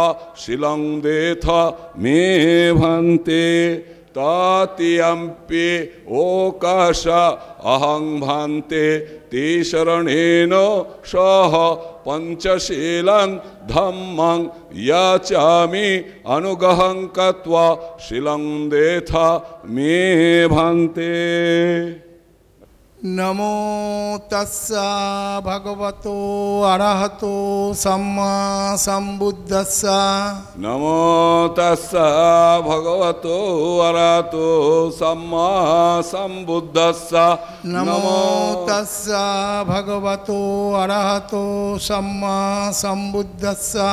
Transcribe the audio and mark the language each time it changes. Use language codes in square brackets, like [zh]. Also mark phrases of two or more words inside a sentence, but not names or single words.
[pi] শিলং দেথ মে ভান্তে তৃতীয়ম্পি ওকাশ অহং ভান্তে তিশরণেন সহ পঞ্চশীলং ধম্মং ইয়াচামি অনুগহং কত্বা শিলং দেথ মে ভান্তে। नमो तस्सा भगवतो अरहतो सम्मा सम्बुद्धस्सा नमो तस्सा भगवतो अरहतो सम्मा सम्बुद्धस्सा नमो तस्सा भगवतो अरहतो सम्मा सम्बुद्धस्सा